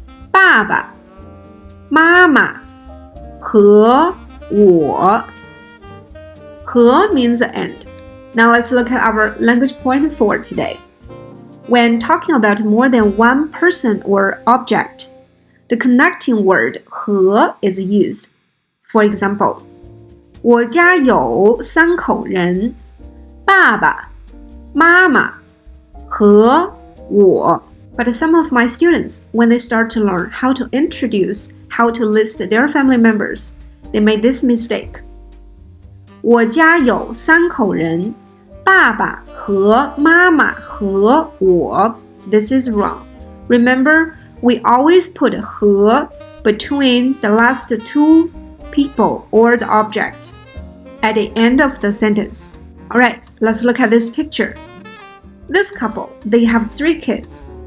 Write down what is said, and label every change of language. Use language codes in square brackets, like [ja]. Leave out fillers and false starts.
[zh] 爸爸、妈妈和我。 [en] 和 means the end. Now let's look at our language point 4 today. When talking about more than one person or object, the connecting word 和 is used. For example, [zh] 我家有3口人，爸爸、妈妈和我。 [en] But some of my students, when they start to learn how to introduce, how to list their family members, they made this mistake. [zh] 我家有3口人，爸爸和妈妈和我。 [en] This is wrong. Remember, we always put 和 between the last 2 people or the object at the end of the sentence. Alright, let's look at this picture. This couple, they have 3 kids.